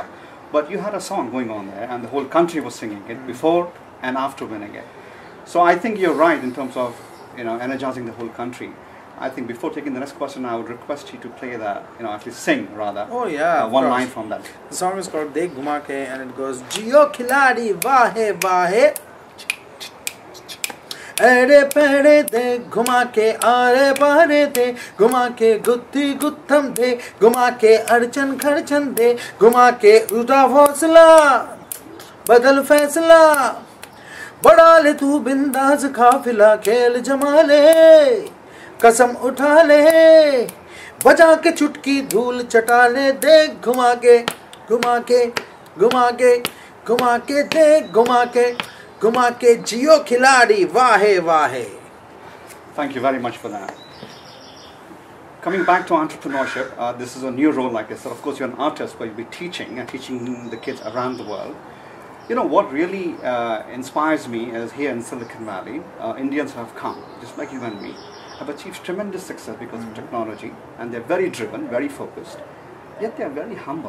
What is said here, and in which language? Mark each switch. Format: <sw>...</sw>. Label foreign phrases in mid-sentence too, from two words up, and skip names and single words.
<en>But you had a song going on there, and the whole country was singing it before and after winning it. So I think you're right in terms of energizing the whole country. I think before taking the next question, I would request you to play that, at least sing rather. Oh yeah, one line from that. The song is called De Gumake, and it goes,</en> <hi>जियो खिलाड़ी वाहे वाहे, एरे पेरे दे घुमाके अरे परे दे घुमाके गुट्टी गुट्टम दे घुमाके अर्चन खर्चन दे घुमाके उड़ा हौसला बदल फ़ैसला बदल ले तू बिंदास काफ़िला खेल जमाले कसम उठा ले बजा के चुटकी धूल चटा ले देख घुमा के घुमा के घुमा के घुमा के देख घुमा के जियो खिलाड़ी वाहे वाहे.</hi> <en>Thank you very much for that. Coming back to entrepreneurship, this is a new role, like I said. Of course, you're an artist, but you'll be teaching the kids around the world. You know, what really inspires me is here in Silicon Valley, Indians have come, just like you and me, have achieved tremendous success because of technology, and they're very driven, very focused, yet they're very humble.</en>